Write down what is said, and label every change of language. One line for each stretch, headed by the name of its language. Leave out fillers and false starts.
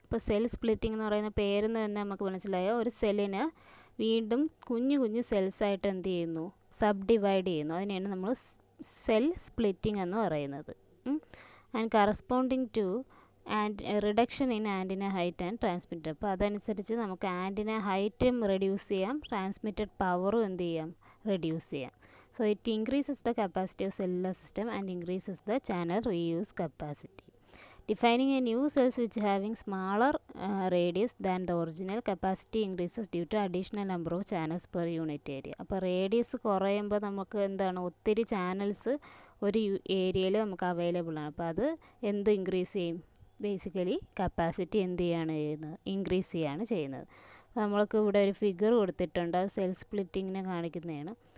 Malayalam: ഇപ്പോൾ cell splitting എന്ന് പറയുന്ന പേരിൽ നിന്ന് തന്നെ നമുക്ക് മനസ്സിലായോ, ഒരു സെല്ലിന് വീണ്ടും കുഞ്ഞു കുഞ്ഞു സെൽസായിട്ട് എന്ത് ചെയ്യുന്നു, സബ് ഡിവൈഡ് ചെയ്യുന്നു. അതിനെയാണ് നമ്മൾ സെൽ സ്പ്ലിറ്റിംഗ് എന്ന് പറയുന്നത്.
English: And corresponding to reduction in antenna height and transmitter.
Malayalam: അപ്പോൾ അതനുസരിച്ച് നമുക്ക് ആൻറ്റിന ഹൈറ്റും റെഡ്യൂസ് ചെയ്യാം, ട്രാൻസ്മിറ്റഡ് പവറും എന്ത് ചെയ്യാം, റെഡ്യൂസ് ചെയ്യാം.
English: So it increases the capacity of cellular system and increases the channel reuse capacity. Defining a new cells which having smaller radius than the original capacity increases due to additional number of channels per unit area.
Malayalam: അപ്പോൾ radius കുറയുമ്പോൾ നമുക്ക് എന്താണ്, ഒത്തിരി channels ഒരു ഏരിയയിൽ നമുക്ക് available ആണ്. അപ്പോൾ അത് എന്ത് ഇൻക്രീസ് ചെയ്യും, ബേസിക്കലി കപ്പാസിറ്റി എന്ത് ചെയ്യാണ് ചെയ്യുന്നത്, ഇൻക്രീസ് ചെയ്യാണ് ചെയ്യുന്നത്. നമ്മൾക്ക് ഇവിടെ ഒരു ഫിഗർ കൊടുത്തിട്ടുണ്ട്, അത് സെൽ സ്പ്ലിറ്റിങ്ങിനെ കാണിക്കുന്നതാണ്.